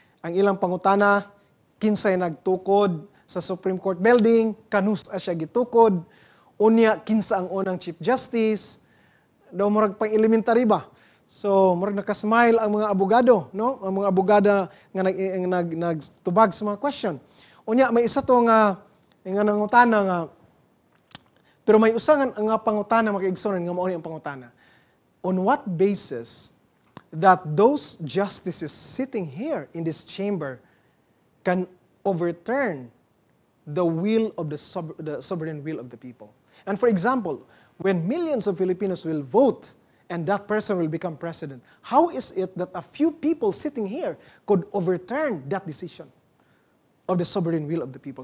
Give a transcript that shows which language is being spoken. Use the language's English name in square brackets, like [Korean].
[Cebuano] Ang ilang pangutana, kinsay nagtukod sa Supreme Court building, kanus siya gitukod, unya kinsa ang unang Chief Justice, daw murag pang elementary ba? So, murag nakasmile ang mga abogado, no? Ang mga abogada nga nagtubag sa mga question. Unya may isa to nga nangutana nga, pero may usa nga pangutana mga kaigsunan nga mao ni ang pangutana. [English] On what basis that those justices sitting here in this chamber can overturn the will of the sovereign will of the people? And for example, when millions of Filipinos will vote and that person will become president, how is it that a few people sitting here could overturn that decision of the sovereign will of the people?